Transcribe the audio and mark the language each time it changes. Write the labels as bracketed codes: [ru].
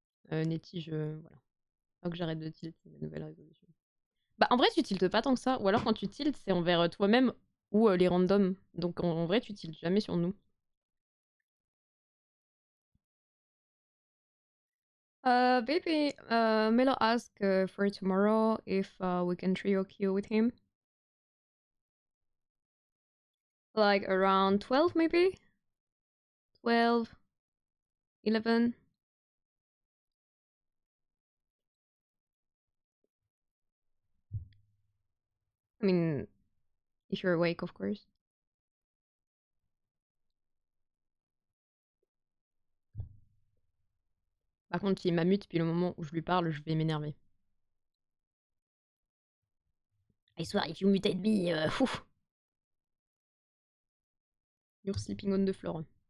[fr] Netty, voilà. Faut que j'arrête de tilt, c'est ma nouvelle résolution. Bah, en vrai, tu tiltes pas tant que ça. Ou alors, quand tu tiltes, c'est envers toi-même ou les randoms. Donc, en vrai, tu tiltes jamais sur nous. [en] Baby, Melo asked for tomorrow if we can trio queue with him. Like around 12 maybe? 12, 11. I mean, if you're awake, of course. [fr] Par contre, s'il m'amute depuis le moment où je lui parle, je vais m'énerver. [en] I swear, if you muted me, you're sleeping on the floor.